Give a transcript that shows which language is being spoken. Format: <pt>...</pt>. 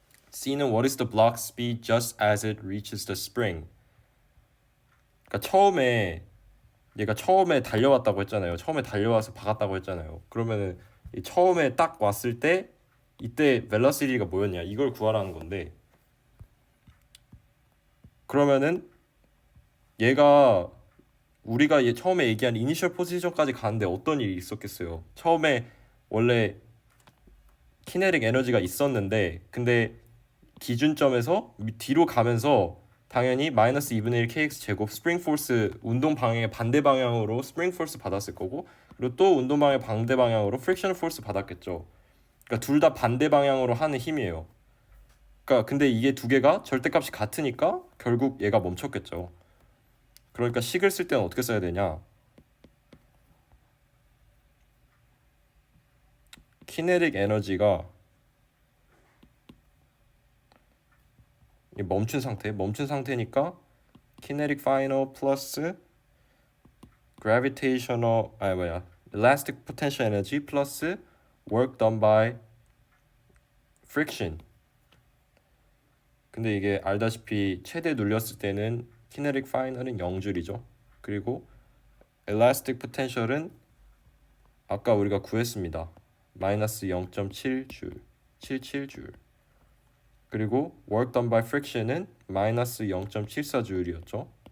<en>C는 what is the block speed just as it reaches the spring.</en> <ko>그러니까 얘가 처음에 달려왔다고 했잖아요. 처음에 달려와서 박았다고 했잖아요. 그러면은 처음에 딱 왔을 때 이때 velocity가 뭐였냐, 이걸 구하라는 건데, 그러면은 얘가 우리가 처음에 얘기한 이니셜 포지션까지 가는데 어떤 일이 있었겠어요? 처음에 원래 키네틱 에너지가 있었는데, 근데 기준점에서 뒤로 가면서 당연히 마이너스 2분의 1 kx 제곱 스프링 포스, 운동 방향의 반대 방향으로 스프링 포스 받았을 거고, 그리고 또 운동 방향의 반대 방향으로 프릭션 포스 받았겠죠. 그러니까 둘 다 반대 방향으로 하는 힘이에요. 그러니까 근데 이게 두 개가 절대값이 같으니까 결국 얘가 멈췄겠죠. 그러니까 식을 쓸 때는 어떻게 써야 되냐? 키네틱 에너지가 멈춘 상태니까 kinetic final 플러스 gravitational, elastic potential energy 플러스 work done by friction. 근데 이게 알다시피 최대 눌렸을 때는 kinetic final은 0줄이죠. 그리고 elastic potential은 아까 우리가 구했습니다. 마이너스 0.7줄, 77줄. 그리고 work done by friction은 마이너스 0.74줄이었죠.</ko>